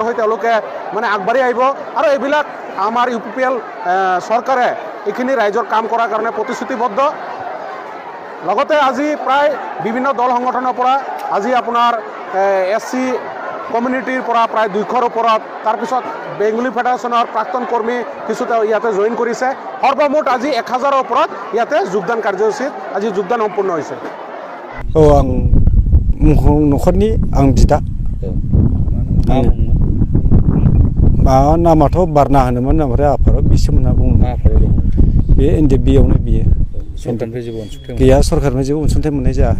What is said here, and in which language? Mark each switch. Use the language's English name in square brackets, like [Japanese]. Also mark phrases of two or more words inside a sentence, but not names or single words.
[Assamese] হৈ তেওঁলোকে মানে আগবাঢ়ি আহিব আৰু এইবিলাক আমাৰ UPPL চৰকাৰে এইখিনি ৰাইজৰ কাম কৰাৰ কাৰণে প্ৰতিশ্ৰুতিবদ্ধ লগতে আজি প্ৰায় বিভিন্ন দল সংগঠনৰ পৰা আজি আপোনাৰ SC কমিউনিটিৰ পৰা প্ৰায় 200ৰ ওপৰত তাৰপিছত বেংগলী ফেডাৰেশ্যনৰ প্ৰাক্তন কৰ্মী কিছু ইয়াতে জইন কৰিছে সৰ্বমুঠ আজি 1000ৰ ওপৰত ইয়াতে যোগদান কাৰ্যসূচীত আজি যোগদান সম্পূৰ্ণ হৈছে [Bodo] आं न'खरनि आं बिदा नामाथ' बारना होनोमोन ओमफ्राय आफादाव बिसोमोन होनना बुङो बे NDFBआवनो बियो गैया सरकारनिफ्राय जेबो अनसुंथाइ मोननाय जायाखै